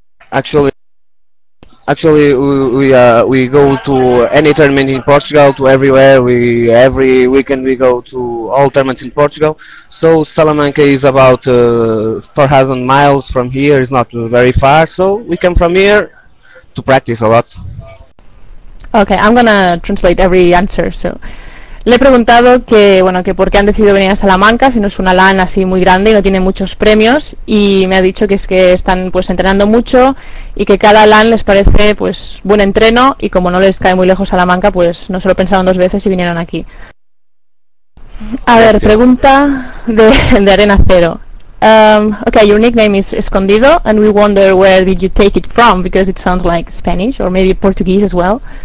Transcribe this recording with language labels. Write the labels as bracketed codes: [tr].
[en] Actually we go to any tournament in Portugal, to everywhere. Every weekend we go to all tournaments in Portugal. So Salamanca is about 4,000 miles from here, it's not very far, so we come from here to practice a lot. Okay, I'm gonna translate every answer. [es] So le he preguntado que, bueno, que por qué han decidido venir a Salamanca, si no es una LAN así muy grande y no tiene muchos premios, y me ha dicho que es que están pues entrenando mucho y que cada LAN les parece pues buen entreno, y como no les cae muy lejos Salamanca, pues no se lo pensaron dos veces y vinieron aquí. A ver, pregunta de Arena Cero. [en] Okay, your nickname is Escondido, and we wonder where did you take it from, because it sounds like Spanish or maybe Portuguese as well.